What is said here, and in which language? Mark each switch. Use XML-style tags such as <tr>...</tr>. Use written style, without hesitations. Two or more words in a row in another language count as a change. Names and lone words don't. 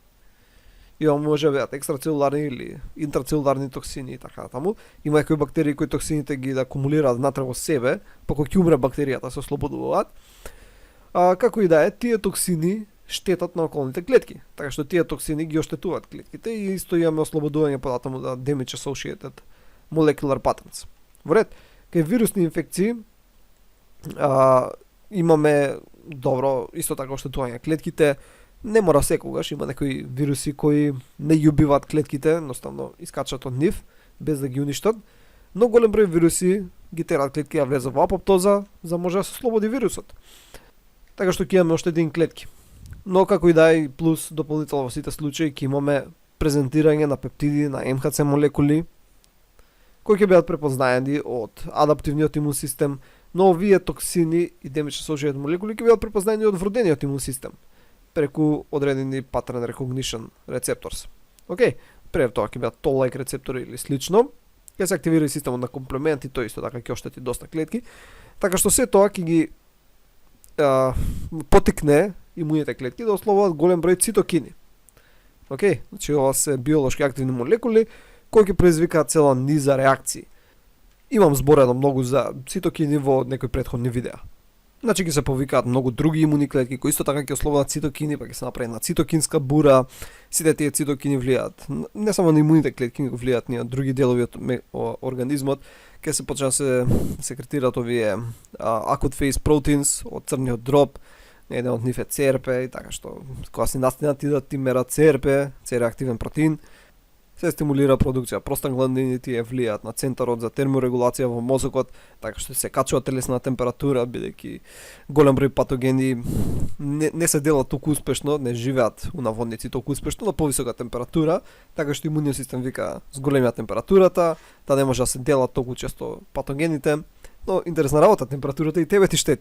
<mk>И ова може да бидат екстрацелуларни или интрацелуларни токсини и така натаму. Има некои бактерии кои токсините ги да акумулираат внатре во себе, па кога ќе умре бактеријата се ослободуваат. Како и да е, тие токсини штетат на околните клетки. Така што тие токсини ги оштетуваат клетките и исто имаме ослободување податаму да</mk> <en>damage associated molecular patterns.</en> <mk>Во ред, кај вирусни инфекции имаме добро исто така оштетување клетките. Не мора секогаш, има некои вируси кои не ги убиваат клетките, едноставно искачат од нив без да ги уништат. Но голем број вируси ги терат клетки да влезат во апоптоза за може да се слободи вирусот. Така што ќе имаме оштетени клетки. Но како и да е, плюс дополнително во сите случаи ќе имаме презентирање на пептиди, на МХЦ молекули кои ќе бидат препознаени од адаптивниот имун систем, но овие токсини и</mk> <en>damage associated</en> <mk>молекули ќе бидат препознаени од вродениот имун систем преку одредени</mk> <en>pattern recognition receptors.</en> <mk>Океј, пред тоа ќе бидат toll-like рецептори или слично, ќе се активира и системот на комплемент и тој исто така ќе оштети доста клетки, така што се тоа ќе ги потикне имуните клетки да ослободат голем број цитокини. Океј, значи ова се биолошки активни молекули кои ќе предизвикаат цела низа реакции. Имам зборено многу за цитокини во некои претходни видеа. Значи ќе се повикаат многу други имуни клетки кои исто така ќе ослободат цитокини, па ќе се направи една цитокинска бура. Сите тие цитокини влијаат не само на имуните клетки, но влијаат и на други делови од организмот. Ќе се почнат се секретираат овие</mk> <en>acute phase proteins</en> <mk>од црниот дроб, еден од нив е CRP, така што кога се настинат идат ти мерат CRP, C-реактивен протеин, се стимулира продукција простагландини, тие влијаат на центарот за терморегулација во мозокот, така што се качува телесна температура, бидејќи голем број патогени не се делат толку успешно, не живеат у наводници толку успешно на повисока температура, така што имуниот систем вика зголемија температурата, да не може да се делат толку често патогените, но интересна работа, температурата и тебе ти штети.</mk>